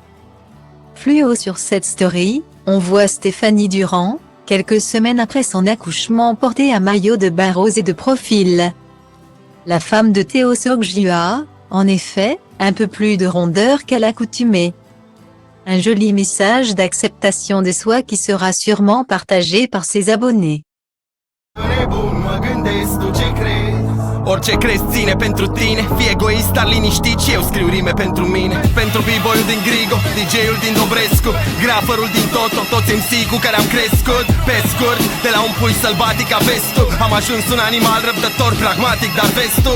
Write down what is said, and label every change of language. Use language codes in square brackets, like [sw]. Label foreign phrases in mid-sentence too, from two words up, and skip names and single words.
[fr] Plus haut sur cette story, on voit Stéphanie Durand, quelques semaines après son accouchement porter un maillot de bain rose et de profil. La femme de Théo Seokju a, en effet, un peu plus de rondeur qu'à l'accoutumée. Un joli message d'acceptation de soi qui sera sûrement partagé par ses abonnés. [ro] Orice crezi ține pentru tine. Fii egoist, dar liniștit și eu scriu rime pentru mine. Pentru b-boyul din Grigo, DJ-ul din Dobrescu, graferul din Toto, toți MC cu care am crescut. Pe scurt, de la un pui sălbatic a vestul, am ajuns un animal răbdător, pragmatic, dar vestul.